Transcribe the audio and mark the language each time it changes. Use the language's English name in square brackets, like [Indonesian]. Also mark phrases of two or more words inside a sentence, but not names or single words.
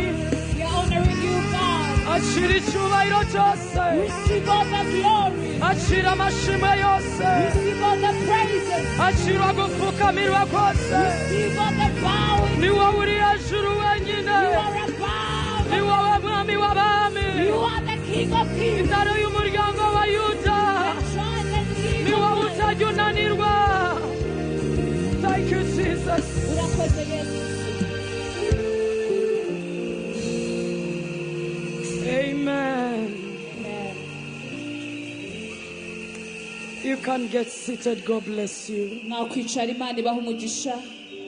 [English] We are honoring you, God. [Kinyarwanda] Akira icyubahiro cyose. [English] Receive all the glory. [Kinyarwanda] Akira amashimwe yose. [English] Receive all the praises. [Kinyarwanda] Akira gupfukamirwa kose. [English] Receive all the bowing. [Kinyarwanda] Ni wowe uri hejuru wenyine. [English] You are above. [Kinyarwanda] Ni wowe mwami w'abami. [English] You are the King of Kings. [Kinyarwanda] Intare y'umuryango wa Yuda. [English] Shine and [Kinyarwanda] Ni [English] lead [Kinyarwanda] wowe [English] the way. [Kinyarwanda] utajya unanirwa. [English] Thank you, Jesus. [Kinyarwanda] Urakoze Yesu. Amen. Amen. [English] You can get seated. God bless you. [Kinyarwanda] Nakwicara Imana ibaha umugisha.